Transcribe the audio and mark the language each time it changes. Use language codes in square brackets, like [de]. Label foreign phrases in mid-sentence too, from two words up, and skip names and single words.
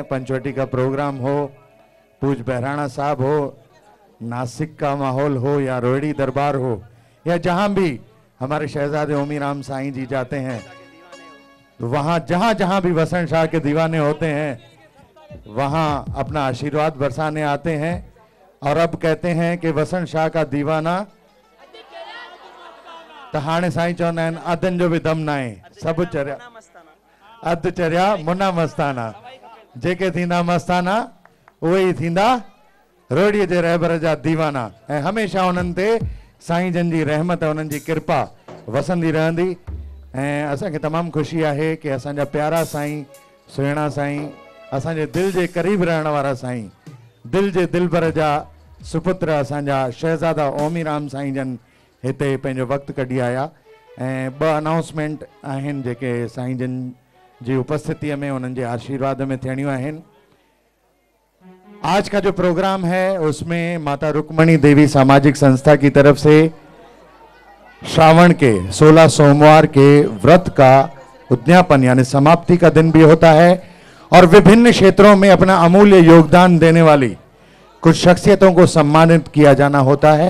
[hi] पंचवटी का प्रोग्राम हो, पूज बहराणा साहब हो, नासिक का माहौल हो या रोहिणी दरबार हो या जहां भी हमारे शहजादे ओमी राम साईं जी जाते हैं तो वहां जहां जहां भी वसंत शाह के दीवाने होते हैं वहां अपना आशीर्वाद बरसाने आते हैं। और अब कहते हैं कि वसंत शाह का दीवाना तो [sd] हाणे साईं चवंदा आहिनि अधन जो भी दम ना आहे, सब चरिया अध चरिया मुना मस्ताना, जेके थींदा मस्ताना उहे ई थींदा रोड़ीअ जे रहबर जा दीवाना। ऐं हमेशा उन्हनि ते साईं जन जी रहमत उन्हनि जी कृपा वसंदी रहंदी। ऐं असांखे तमामु ख़ुशी आहे कि असांजा प्यारा साईं सुहिणा साईं, असांजे दिलि जे क़रीब रहण वारा साईं, दिल जे दिलबर जा सुपुत्र असांजा शहजादा ओमी राम साईं जन हिते पंहिंजो वक़्तु कढी आया। ऐं ॿ अनाउंसमेंट आहिनि जेके साईं जन जी उपस्थिति में उन्हनि जे आशीर्वाद में थियणियूं आहिनि। [hi] आज का जो प्रोग्राम है उसमें माता रुक्मणी देवी सामाजिक संस्था की तरफ से श्रावण के 16 सोमवार के व्रत का उद्यापन यानी समाप्ति का दिन भी होता है और विभिन्न क्षेत्रों में अपना अमूल्य योगदान देने वाली कुछ शख्सियतों को सम्मानित किया जाना होता है।